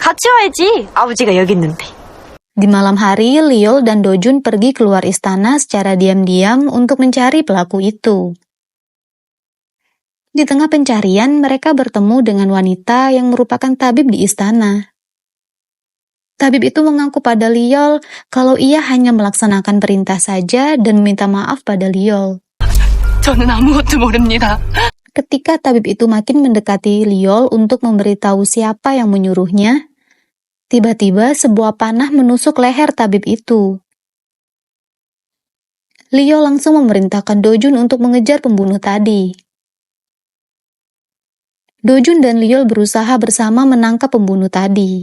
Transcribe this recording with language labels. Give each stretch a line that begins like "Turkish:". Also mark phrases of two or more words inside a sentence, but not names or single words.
Korean: 같이 와야지. 아버지가 여기 있는데.
Indonesian: Di malam hari, Liol dan Dojun pergi keluar istana secara diam-diam untuk mencari pelaku itu. Di tengah pencarian, mereka bertemu dengan wanita yang merupakan tabib di istana. Tabib itu mengaku pada Liol kalau ia hanya melaksanakan perintah saja dan meminta maaf pada Liol.
Korean: 저는 아무것도 모릅니다.
Indonesian: Ketika tabib itu makin mendekati Liol untuk memberitahu siapa yang menyuruhnya, tiba-tiba sebuah panah menusuk leher tabib itu. Liol langsung memerintahkan Dojun untuk mengejar pembunuh tadi. Dojun dan Liol berusaha bersama menangkap pembunuh tadi.